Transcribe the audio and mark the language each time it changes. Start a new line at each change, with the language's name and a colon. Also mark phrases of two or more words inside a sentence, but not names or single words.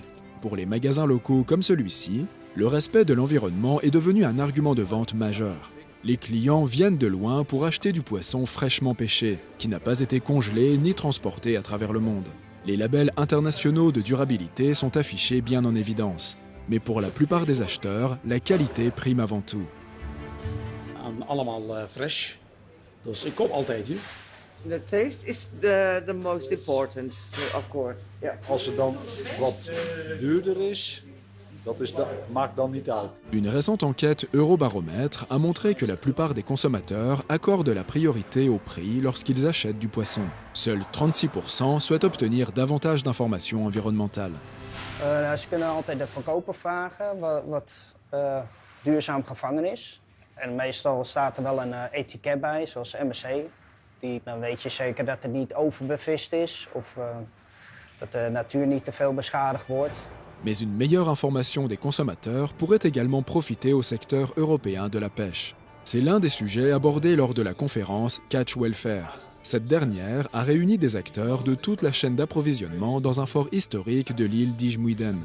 French: Pour les magasins locaux comme celui-ci, le respect de l'environnement est devenu un argument de vente majeur. Les clients viennent de loin pour acheter du poisson fraîchement pêché, qui n'a pas été congelé ni transporté à travers le monde. Les labels internationaux de durabilité sont affichés bien en évidence. Mais pour la plupart des acheteurs, la qualité prime avant tout.
Dutch: Allemaal fresh. Dus ik koop altijd hier.
English: The taste is the most important, of course. Yeah.
Dutch: Als het dan wat duurder is, maakt dan niet uit.
French: Une récente enquête Eurobaromètre a montré que la plupart des consommateurs accordent la priorité au prix lorsqu'ils achètent du poisson. Seuls 36% souhaitent obtenir davantage d'informations environnementales.
Dutch: Ze kunnen altijd de verkoper vragen wat duurzaam gevangen is. En meestal staat er wel een etiket bij, zoals MSC. Dan weet je zeker dat het niet overbevist is of dat de natuur niet te veel beschadigd wordt.
French: Mais une meilleure information des consommateurs pourrait également profiter au secteur européen de la pêche. C'est l'un des sujets abordés lors de la conférence Catch Welfare. Cette dernière a réuni des acteurs de toute la chaîne d'approvisionnement dans un fort historique de l'île d'Ijmuiden.